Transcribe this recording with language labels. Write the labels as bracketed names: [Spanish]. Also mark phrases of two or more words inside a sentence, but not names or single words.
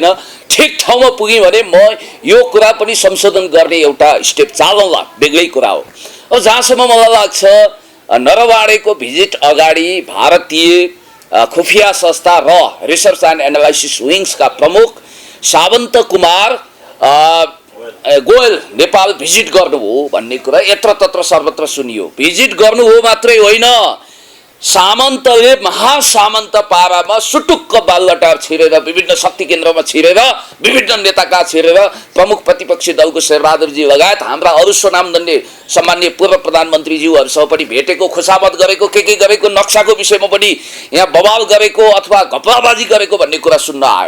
[Nepali] ठिक ठाउँमा पुगेँ भने म यो कुरा पनि संशोधन गर्ने एउटा स्टेप चालौँला, बेग्लै कुरा हो। अब जहाँसम्म मलाई लाग्छ नरवाणेको भिजिट अगाडि भारतीय खुफिया संस्था र रिसर्च एन्ड एनालाइसिस विङ्सका प्रमुख सावन्त कुमार गोयल नेपाल भिजिट गर्नुभयो भन्ने कुरा यत्र तत्र सर्वत्र सुनियो। भिजिट गर्नुभयो मात्रै होइन, सामन्तले महासामन्त पारामा सुटुक्क बालटार छिरेर, विभिन्न शक्ति केन्द्रमा छिरेर, विभिन्न नेताका छिरेर, प्रमुख प्रतिपक्षी दलको शेरबहादुरजी लगायत हाम्रा अरू स्वनामधन्य सामान्य पूर्व प्रधानमन्त्रीज्यूहरूसँग पनि भेटेको, खुसामत गरेको, के गरेको, नक्साको विषयमा पनि यहाँ बवाल गरेको अथवा घपलाबाजी गरेको भन्ने कुरा सुन्न आयो।